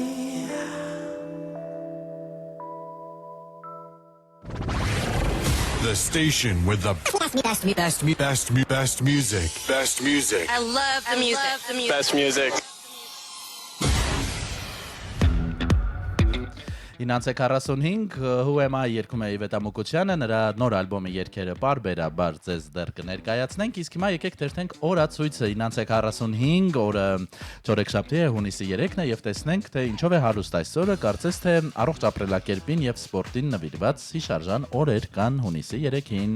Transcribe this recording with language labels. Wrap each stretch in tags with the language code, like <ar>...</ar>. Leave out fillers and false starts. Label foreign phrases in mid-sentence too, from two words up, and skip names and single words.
<en>The station with the best music. Best music. I love the music. Best music.</en> <hy>9:45 Who am I երգում է Իվետ Ամուկոչյանը, նրա նոր ալբոմի երգերը բարբերաբար ձեզ դեռ կներկայացնենք, իսկ հիմա եկեք թերթենք օրացույցը 9:45 օրը չորեքշաբթի է, հունիսի 3-ն է եւ տեսնենք թե ինչով է հարուստ այսօրը, կարծես թե առողջ ապրելակերպին եւ սպորտին նվիրված հիշարժան օրեր կան հունիսի 3-ին։</hy>